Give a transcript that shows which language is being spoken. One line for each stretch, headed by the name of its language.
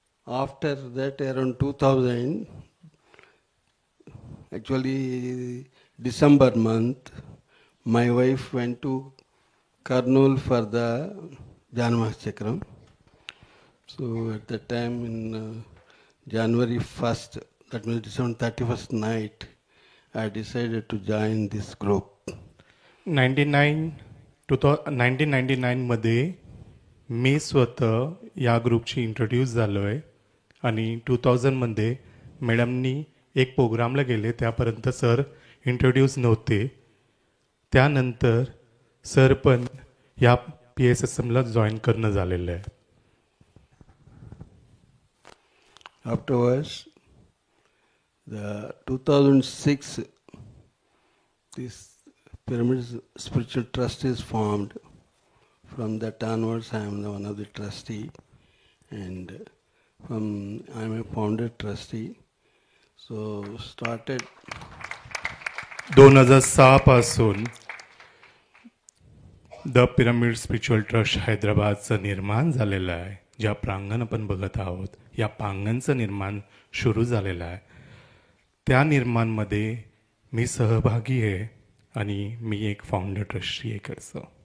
English: After that, around 2000, actually December month, my wife went to Kurnool for the Janmas Chakram. So at that time, in January 1st, that means December 31st night, I decided to join this group.
Marathi: 1999 मध्ये मी स्वतः या ग्रुपची introduce झालो आहे आणि 2000 मध्ये मॅडमनी एक प्रोग्रामला गेले, त्यापर्यंत सर इंट्रोड्यूस नव्हते. त्यानंतर सर पण या PSSMला जॉईन करणं झालेलं आहे.
English: Afterwards, the 2006, this Pyramid Spiritual Trust is formed. From that onwards, I am one of the trustee, and I am a founder trustee. So started
Marathi: 2006 पासून द पिरामिड स्पिरिच्युअल ट्रस्ट हैदराबादचं निर्माण झालेलं आहे. ज्या प्रांगण आपण बघत आहोत, या प्रांगणचं निर्माण सुरू झालेलं आहे. त्या निर्माणमध्ये मी सहभागी आहे आणि मी एक फाउंडर ट्रस्टी आहे इकडचं.